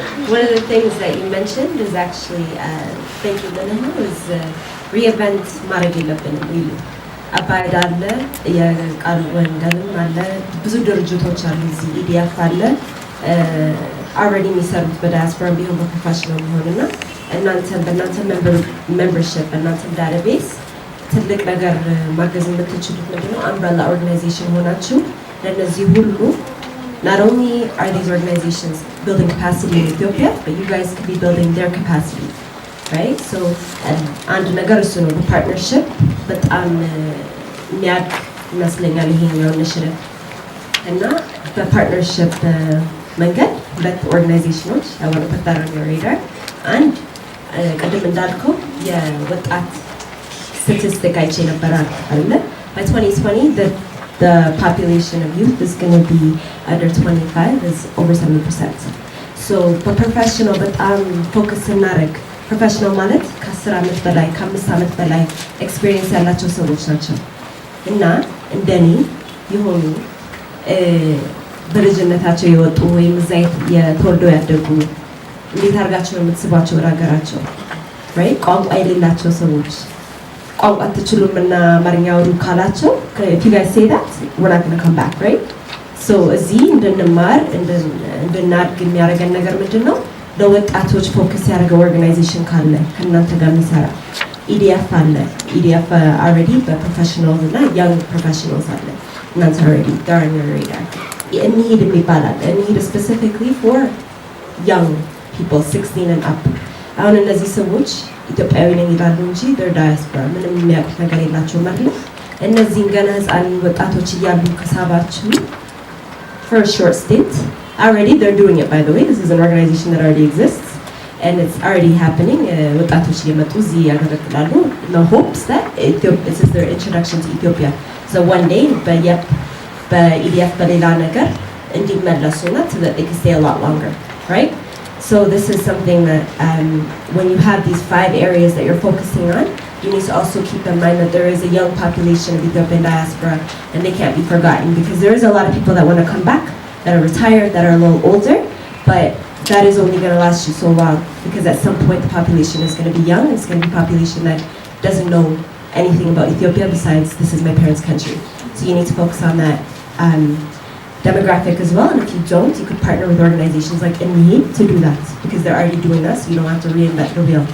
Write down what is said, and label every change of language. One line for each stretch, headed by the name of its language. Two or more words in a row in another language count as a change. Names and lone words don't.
English: one of the things that you mentioned is actually thank you Lena is reinvent
Amharic: ማድረግ የለብንም ይሉ አባይድ አለ የቃል ወንደልም አለ ብዙ ድርጅቶች አሉ እዚህ ኢዲኤፍ አለ already የሚሰሩት በዲያስፖራ ቢሆን በፕሮፌሽናል ቢሆንና በእናንተ membership በእናንተ database ትልቅ ነገር ማገዝ የምትችሉት ምንድነው
English: umbrella organization
Amharic: ሆናችሁ ለነዚህ ሁሉ not
English: only are these organizations building capacity in Ethiopia but you guys could be building their capacity right so and
Amharic: ነገር እሱ ነው በፓርትነርሺፕ በጣም የሚያድግ ይመስለኛል ይሄኛው
English: initiative
Amharic: እና በፓርትነርሺፕ መንገድ ሁለት ኦርጋናይዜሽኖች
English: I want to put that on your radar and
Amharic: ቀደም እንዳልከው የወጣት
English: statistic
Amharic: አይቼ ነበር አይደል
English: by 2020 the population of youth is going to be under 25 is over 70%. So for professional
Amharic: በጣም focus እናደርግ professional ማለት ከ10 ዓመት በላይ ከ5 ዓመት በላይ experience ያላቸው ሰዎች ናቸው እና እንደኔ የሆኑ በልጅነታቸው የወጡ ወይም እዛ የተወልደው ያደጉ እንዴት አድርጋቸው ነው የምትስባቸው ወደ ሀገራቸው right ቋንቋ የሌላቸው ሰዎች ቋንቋ አትችሉም እና አማርኛ አውሩ ካላቸው
English: if you guys say that we're not going to come back right so
Amharic: እዚህ እንድንማር እንድናድግ የሚያደርገን ነገር ምንድነው ለወጣቶች ፎከስ ያደረገ ኦርጋናይዜሽን ካለ ከእናንተ ጋር የሚሰራ EDF አለ EDF already በፕሮፌሽናልስ እና
English: young professionals
Amharic: አለ እናንተ
English: already they're on your radar need
Amharic: የሚባላል
English: need specifically for young people 16 and up
Amharic: አሁን እነዚህ ሰዎች ኢትዮጵያዊ ነኝ ይላሉ እንጂ
English: they're diaspora
Amharic: ምንም የሚያውቁት ነገር የላቸውም አይደል እነዚህን ገና ህፃን ወጣቶች እያሉ ከሳባችሁ
English: for a short stint already they're doing it by the way this is an organization that already exists and it's already happening
Amharic: ወጣቶች እየመጡ እዚህ ያገለግላሉ
English: no hopes that this is their introduction to Ethiopia so one day
Amharic: በኢዲኤፍ በሌላ ነገር እንዲመለሱና
English: so that they can stay a lot longer right so this is something that when you have these 5 areas that you're focusing on you need to also keep in mind that there is a young population of Ethiopian diaspora and they can't be forgotten because there is a lot of people that want to come back that are retired that are a little older but that is only going to last you so long because at some point the population is going to be young it's going to be a population that doesn't know anything about Ethiopia besides this is my parents' country so you need to focus on that demographic as well and if you don't you could partner with organizations like INMEHED to do that because they're already doing that so you don't have to reinvent the wheel.